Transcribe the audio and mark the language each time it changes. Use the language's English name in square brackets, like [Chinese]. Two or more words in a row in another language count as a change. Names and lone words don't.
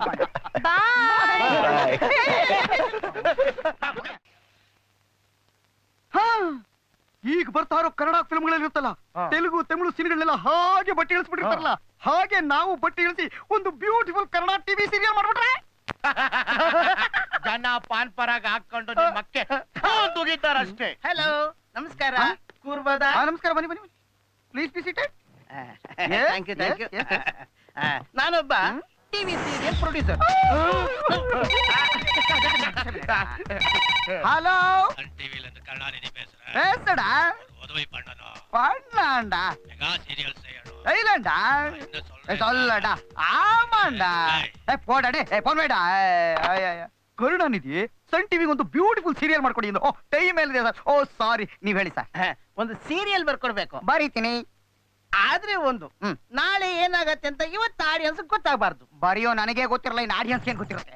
[Kannada] ಈಗ ಬರ್ತಾ ಇರೋ ಕನ್ನಡ ಫಿಲ್ಮ್ಗಳಲ್ಲಿ ಇರುತ್ತಲ್ಲ, ತೆಲುಗು ತಮಿಳು ಸಿನಿಗಳೆಲ್ಲ ಹಾಗೆ ಬಟ್ಟೆ ಇಳಿಸ್ಬಿಟ್ಟಿರ್ತಾರಲ್ಲ, ಹಾಗೆ ನಾವು ಬಟ್ಟೆ ಇಳಿಸಿ ಒಂದು ಬ್ಯೂಟಿಫುಲ್ ಕನ್ನಡ [English] TV serial [Kannada] ಮಾಡ್ಬಿಟ್ರೆ ಜನ ಪಾನ್ ಪರಾಗ ಹಾಕೊಂಡು ಮಕ್ಕೆ ತುಗಿತಾರಷ್ಟೇ. ಹಲೋ, ನಮಸ್ಕಾರ. ಕೂರ್ಬೋದಾ? ನಮಸ್ಕಾರ, ಬನ್ನಿ ಬನ್ನಿ, [English] please be seated. thank you, thank you. [Kannada] ನಾನೊಬ್ಬ [English] TV serial producer. [Tamil] ஹலோ டிவில இருந்து கருணாநிதி பேசுறேன். பேசுடா. உதவி பண்ணணும். பண்ணலாம்டா. [English] mega serial [Tamil] செய்யணும். செய்யலாம்டா. என்ன சொல்றேன்? சொல்லடா. ஆமாண்டா. போடா டே, [Kannada] ಫೋನ್ ಬೇಡ. ಕರುಣಾನಿಧಿ ಸನ್ ಟಿವಿಗೆ ಒಂದು [English] beautiful serial [Kannada] ಮಾಡ್ಕೊಡಿ ಎಂದು. ಓ, ಟೈಮ್ ಮೇಲಿದೆ ಸರ್. ಓ ಸಾರಿ, ನೀವ್ ಹೇಳಿ ಸರ್. ಒಂದು ಸೀರಿಯಲ್ ಬರ್ಕೊಡ್ಬೇಕು. ಬರೀತೀನಿ. ಆದ್ರೆ ಒಂದು, ನಾಳೆ ಏನಾಗತ್ತೆ ಅಂತ ಇವತ್ತು ಆಡಿಯನ್ಸ್ ಗೊತ್ತಾಗಬಾರ್ದು. ಬರೆಯೋ ನನಗೆ ಗೊತ್ತಿರಲ್ಲ, ಇನ್ನು ಆಡಿಯನ್ಸ್ ಏನ್ ಗೊತ್ತಿರುತ್ತೆ?